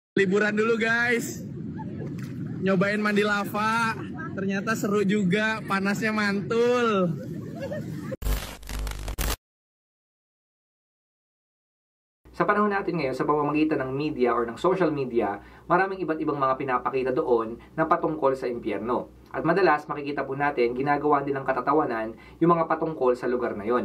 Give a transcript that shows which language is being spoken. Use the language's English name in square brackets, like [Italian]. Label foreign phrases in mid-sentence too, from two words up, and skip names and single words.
[Indonesian] Liburan dulu guys, nyobain mandi lava, ternyata seru juga, panasnya mantul. [Filipino] Sa panahon natin ngayon, sa pamamagitan ng media or ng [English] social media, [Filipino] maraming iba't ibang mga pinapakita doon na patungkol sa impyerno. At madalas makikita po natin, ginagawa nilang katatawanan yung mga patungkol sa lugar na yon.